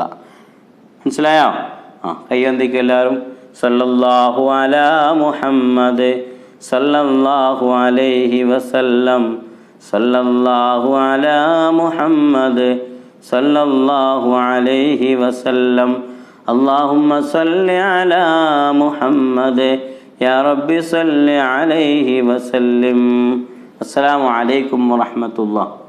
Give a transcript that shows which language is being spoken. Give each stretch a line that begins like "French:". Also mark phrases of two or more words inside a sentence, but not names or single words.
Malayalam: മനസ്സിലായോ? കയ്യന്തിക്ക് എല്ലാവരും.
Arabic: صلى الله على محمد صلى الله عليه وسلم. صلى الله على محمد صلى الله عليه وسلم. اللهم صل على محمد يا رب صل عليه وسلم. السلام عليكم ورحمة الله.